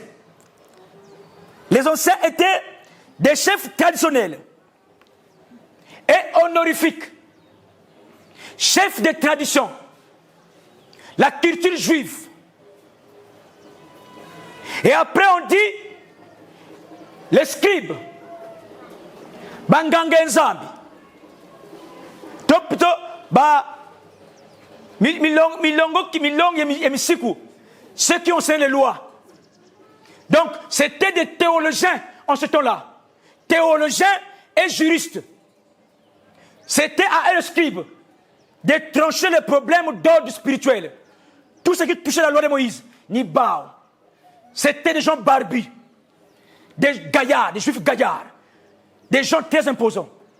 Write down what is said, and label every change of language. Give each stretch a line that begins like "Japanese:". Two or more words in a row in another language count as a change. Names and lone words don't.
French: Les anciens étaient des chefs traditionnels et honorifiques, chefs de tradition, la culture juive. Et après on dit les scribes,
Kongo: banganga nzambi, topito ba milongo emisiku,
French: ceux qui ont enseigné les lois. Donc c'était des théologiens en ce temps-là, théologiens et juristes. C'était à eux les scribes de trancher les problèmes d'ordre spirituel. Tout ce qui touchait la loi de Moïse, ni Bao. C'était des gens barbus, des gaillards, des juifs gaillards, des gens très imposants.